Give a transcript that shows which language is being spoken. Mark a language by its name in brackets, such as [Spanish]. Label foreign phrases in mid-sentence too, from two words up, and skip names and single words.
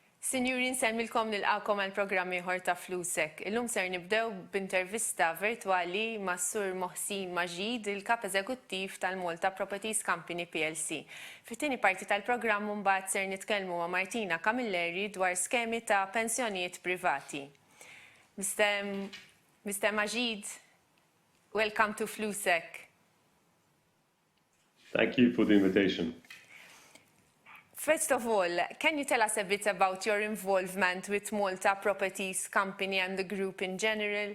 [Maltese] Sinjuri, nsemmilkom nilqakom għal programmi ieħor ta' Flusek. Illum ser nibdew b'intervista virtwali ma' Sur Mohsid Majid, il-kap eżekuttiv tal-Malta Properties Company PLC. Fit-tieni parti tal-programm mbagħad ser nitkellmu ma' Martina Camilleri dwar skemi ta' pensjonijiet privati. [English] Mr. Majid, welcome to Flusek. Thank you for the invitation. First of all, can you tell us a bit about your involvement with Malta Properties Company and the group in general?